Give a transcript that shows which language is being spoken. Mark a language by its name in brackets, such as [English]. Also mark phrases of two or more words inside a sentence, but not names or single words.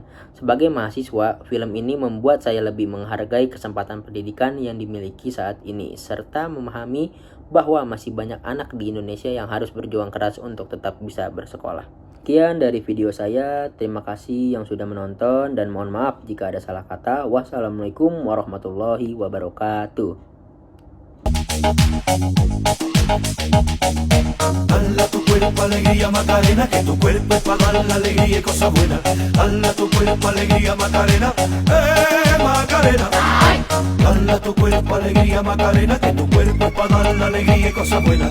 [Indonesian] Sebagai mahasiswa, film ini membuat saya lebih menghargai kesempatan pendidikan yang dimiliki saat ini, serta memahami bahwa masih banyak anak di Indonesia yang harus berjuang keras untuk tetap bisa bersekolah. Sekian dari video saya, terima kasih yang sudah menonton dan mohon maaf jika ada salah kata. [Arabic] والسلام عليكم ورحمة الله وبركاته. [Spanish] Dale a tu cuerpo alegría Macarena, que tu cuerpo es para dar la alegría y cosas buenas. Dale a tu cuerpo alegría Macarena, Macarena. Dale a tu cuerpo alegría Macarena, que tu cuerpo es para dar la alegría y cosas buenas.